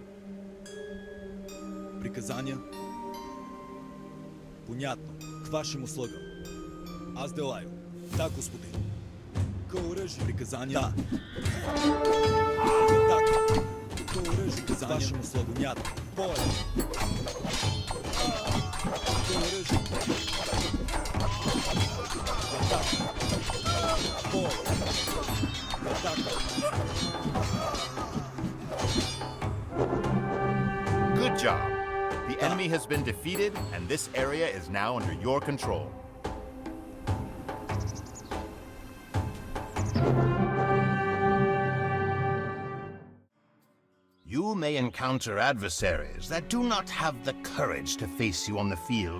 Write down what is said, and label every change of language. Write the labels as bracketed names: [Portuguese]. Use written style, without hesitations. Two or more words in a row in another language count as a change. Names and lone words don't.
[Russian] Приказания? Понятно. К вашим услугам. Аз делаю. Да, господин. [Bulgarian] Към оръжие. Приказания? Да. Атака. Към оръжие. [Russian] Приказания? К вашим услугам. Понятно. Бой. [Bulgarian] Към оръжие. Атака. Бой. Атака. [English] Good job. The enemy has been defeated, and this area is now under your control. You may encounter adversaries that do not have the courage to face you on the field.